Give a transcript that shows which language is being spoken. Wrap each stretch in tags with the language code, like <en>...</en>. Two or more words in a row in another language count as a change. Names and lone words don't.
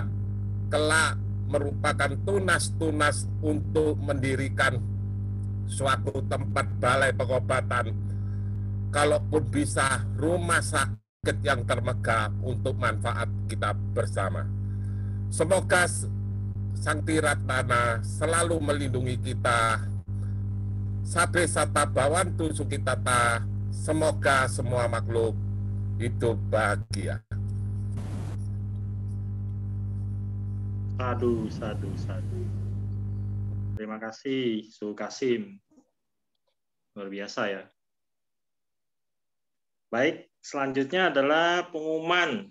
<id>Kelak merupakan tunas-tunas untuk mendirikan suatu tempat balai pengobatan, kalaupun bisa rumah sakit yang termegah untuk manfaat kita bersama. Semoga Sang Tiratmana selalu melindungi kita.</id> <pi>Sabe sata bawantu sukitata.</pi> <id>Semoga semua makhluk hidup bahagia.</id> <pi>Sadu, sadu, sadu.</pi> <id>Terima kasih, Su Kasim. Luar biasa ya. Baik, selanjutnya adalah pengumuman.</id>